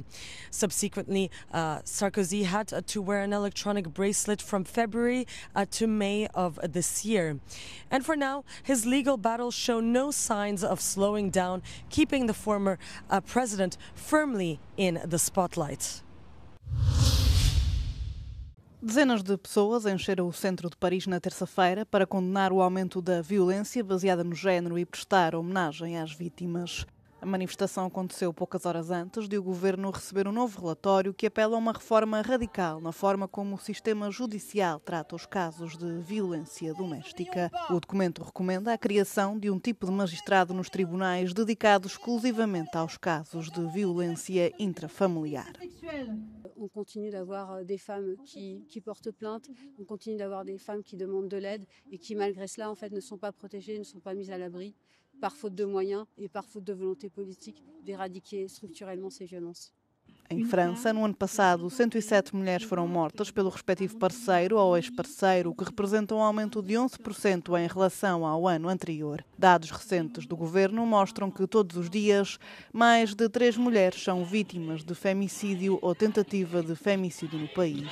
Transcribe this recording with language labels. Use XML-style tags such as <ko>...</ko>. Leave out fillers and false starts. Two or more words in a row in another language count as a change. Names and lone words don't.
<en>Subsequently, Sarkozy had to wear an electronic bracelet from February to May of this year. And for now, his legal battles show no signs of slowing down, keeping the former president firmly in the spotlight.</en> <pt>Dezenas de pessoas encheram o centro de Paris na terça-feira para condenar o aumento da violência baseada no género e prestar homenagem às vítimas. A manifestação aconteceu poucas horas antes de o governo receber um novo relatório que apela a uma reforma radical na forma como o sistema judicial trata os casos de violência doméstica. O documento recomenda a criação de um tipo de magistrado nos tribunais dedicado exclusivamente aos casos de violência intrafamiliar.</pt> <fr>On continue d'avoir des femmes qui portent plainte, on continue d'avoir des femmes qui demandent de l'aide et qui malgré cela en fait ne sont pas protégées, ne sont pas mises à l'abri par faute de moyens et par faute de volonté politique d'éradiquer structurellement ces violences.</fr> <pt>Em França, no ano passado, 107 mulheres foram mortas pelo respectivo parceiro ou ex-parceiro, o que representa um aumento de 11% em relação ao ano anterior. Dados recentes do governo mostram que todos os dias mais de 3 mulheres são vítimas de femicídio ou tentativa de femicídio no país.</pt>